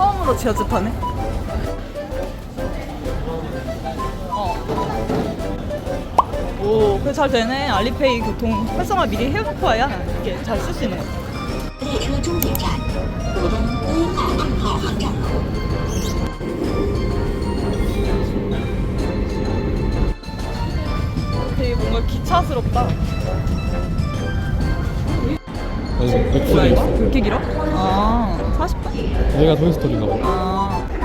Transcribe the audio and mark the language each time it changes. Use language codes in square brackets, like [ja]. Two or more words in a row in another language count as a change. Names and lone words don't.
[ko] 더 지하철 타네. 오, 그래 잘 되네. 알리페이 교통 활성화 미리 해놓고 와야 이렇게 잘 쓸 수 있는 것 같아. [zh] 列车终点站浦东1号2号航站口。 [ko] 되게 뭔가 기차스럽다. 아니, 뭐야 엑스레이 이거? 있어. 이렇게 길어? 아, 40분? 얘가 토이스토리인가 봐. 아.